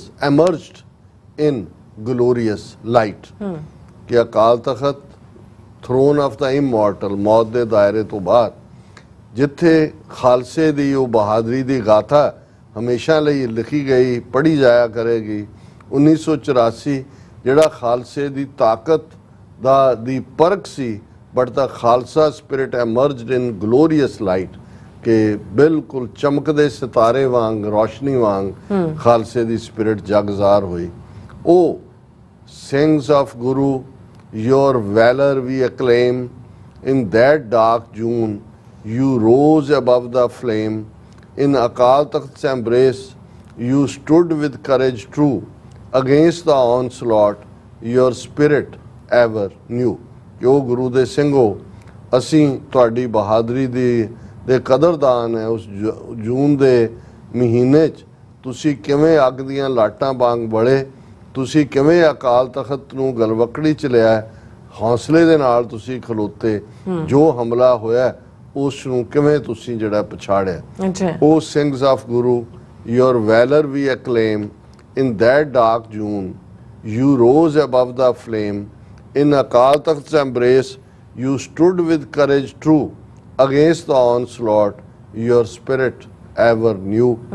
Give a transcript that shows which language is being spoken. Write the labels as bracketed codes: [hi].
[en] emerged in glorious light [pa] ਕਿ Akal Takht [en] throne of the immortal [pa] ਮੌਤ ਦੇ ਦਾਇਰੇ ਤੋਂ ਬਾਹਰ ਜਿੱਥੇ ਖਾਲਸੇ ਦੀ ਉਹ ਬਹਾਦਰੀ ਦੀ ਗਾਥਾ ਹਮੇਸ਼ਾ ਲਈ ਲਿਖੀ ਗਈ ਪੜ੍ਹੀ ਜਾਇਆ ਕਰੇਗੀ। 1984 ਜਿਹੜਾ ਖਾਲਸੇ ਦੀ ਤਾਕਤ ਦੀ ਪਰਖ ਸੀ but ਦਾ Khalsa spirit ਐਮਰਜਡ in glorious light ਕਿ ਬਿਲਕੁਲ ਚਮਕਦੇ ਸਿਤਾਰੇ ਵਾਂਗ ਰੋਸ਼ਨੀ ਵਾਂਗ ਖਾਲਸੇ ਦੀ ਸਪਿਰਿਟ ਜਗਜ਼ਾਰ ਹੋਈ। [en] ਉਹ Singhs of Guru your valor we acclaim in that dark June you rose above the flame in Akal Takht's embrace you stood with courage true against the onslaught your spirit ever knew [pa] ਕਿ ਉਹ ਗੁਰੂ ਦੇ ਸਿੰਘੋ ਅਸੀਂ ਤੁਹਾਡੀ ਬਹਾਦਰੀ ਦੇ ਕਦਰਦਾਨ ਹੈ। ਉਸ ਜੂਨ ਦੇ ਮਹੀਨੇ 'ਚ ਤੁਸੀਂ ਕਿਵੇਂ ਅੱਗ ਦੀਆਂ ਲਾਟਾਂ ਵਾਂਗ ਬੜੇ ਤੁਸੀਂ ਕਿਵੇਂ ਅਕਾਲ ਤਖਤ ਨੂੰ ਗਲਵਕੜੀ 'ਚ ਲਿਆ ਹੌਸਲੇ ਦੇ ਨਾਲ ਤੁਸੀਂ ਖਲੋਤੇ ਜੋ ਹਮਲਾ ਹੋਇਆ ਉਸ ਨੂੰ ਕਿਵੇਂ ਤੁਸੀਂ ਜਿਹੜਾ ਪਛਾੜਿਆ। [en] ਉਹ Singhs of Guru your valor we acclaim in that dark June you rose above the flame in Akal Takht's embrace you stood with courage true against the onslaught your spirit ever knew